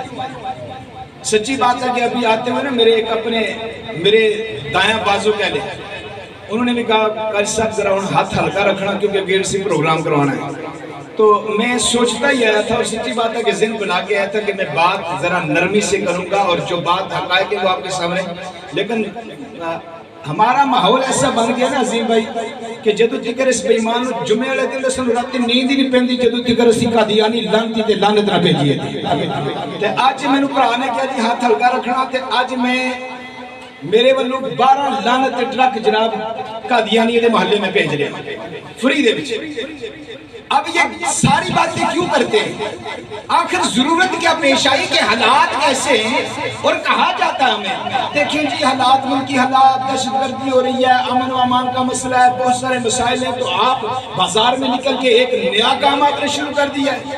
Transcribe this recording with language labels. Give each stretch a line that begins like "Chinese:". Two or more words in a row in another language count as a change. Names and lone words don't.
Urdu: سچی بات ہے کہ ابھی آتے ہوئے نا میرے ایک اپنے میرے دایاں بازو کہہ لے, انہوں نے بھی کہا قاری صاحب ذرا ہاتھ ہلکا رکھنا کیونکہ گیٹ سے پروگرام کروانا ہے. تو میں سوچتا ہی آیا تھا اور سچی بات ہے کہ ذہن بنا کے آیا تھا کہ میں بات ذرا نرمی سے کروں گا اور جو بات حقائق ہے وہ آپ کے سامنے. لیکن ہمارا ماحول ایسا بن گیا نا عظیم بھائی کہ
Punjabi: جدو تکر اس بے ایمان جمعے والے دن سن رات نیند ہی نہیں پیندی جدو تکر اسی قادیانی لانتی تے لعنت نہ بھیجیے تے اج مینوں بھرا نے کہا جی ہاتھ ہلکا رکھنا تے اج میں میرے والوں 12 لعنت ٹرک جناب قادیانی دے محلے میں
Urdu: بھیج رہے ہیں
Punjabi: فری دے وچ.
Urdu: اب یہ ساری باتیں کیوں کرتے ہیں؟ آخر ضرورت کیا پیش آئی کہ حالات کیسے ہیں اور کہا جاتا ہے ہمیں دیکھیں جی حالات ملکی حالات, دہشت گردی ہو رہی ہے, امن و امان کا مسئلہ ہے, بہت سارے مسائل ہیں, تو آپ بازار میں نکل کے ایک نیا کام آپ نے شروع کر دیا ہے.